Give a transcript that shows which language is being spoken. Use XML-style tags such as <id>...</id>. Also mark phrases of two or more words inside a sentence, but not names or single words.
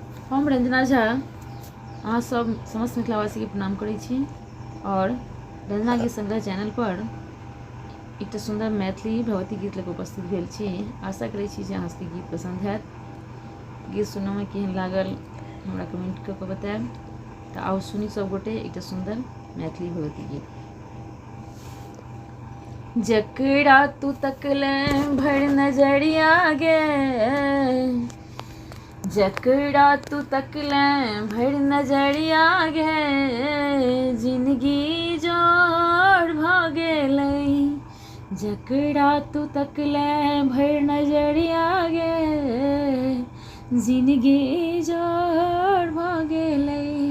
<mai>हम रंजना झा अहाँ सब समस्त मिथिलावासी के प्रणाम करै छी और रंजना गीत संग्रह चैनल पर एक सुंदर मैथिली भगवती गीत लेकर उपस्थित भेल छी। आशा करै छी जे अहाँ सबके गीत पसंद हैत। गीत सुनय में केहन लागल हमरा कमेंट कऽ के बताएब। तऽ आओ सुनी सब गोटे एक सुंदर मैथिली भगवती गीत। जकरा तू तकले भर नजरिया गे, जकरा तू तकले भर नजरिया गे, जिंदगी जोड़ भ गेलै। जकरा तू तकले भर नजरिया गे, जिंदगी जोड़ भ गेलै।</mai>